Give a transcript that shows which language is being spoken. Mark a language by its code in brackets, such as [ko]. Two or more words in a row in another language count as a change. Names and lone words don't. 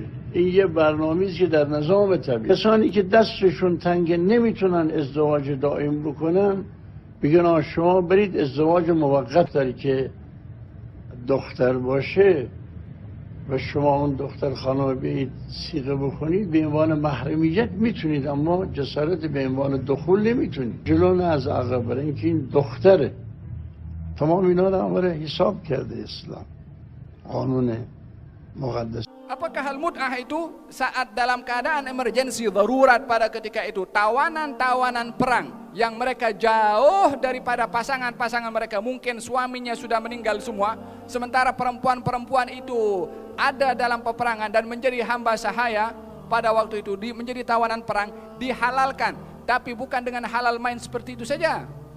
[fa] این یه برنامه‌ایست که در نظام طبیعی کسانی که دستشون تنگ نمیتونن ازدواج دائم بکنن بگن شما برید ازدواج موقت داری که دختر باشه و شما اون دختر خانم بیایید صیغه بکنید به عنوان محرمیت میتونید، اما جسارت به عنوان دخول نمیتونید. جلو نه از عقب، برای اینکه این دختره. تمام اینا رو امر حساب کرده اسلام، قانون مقدس. [id] Apakah hal mut'ah itu saat dalam keadaan emergensi darurat pada ketika itu tawanan-tawanan perang yang mereka jauh daripada pasangan-pasangan mereka, mungkin suaminya sudah meninggal semua, sementara perempuan-perempuan itu ada dalam peperangan dan menjadi hamba sahaya pada waktu itu, menjadi tawanan perang, dihalalkan, tapi bukan dengan halal main seperti itu saja.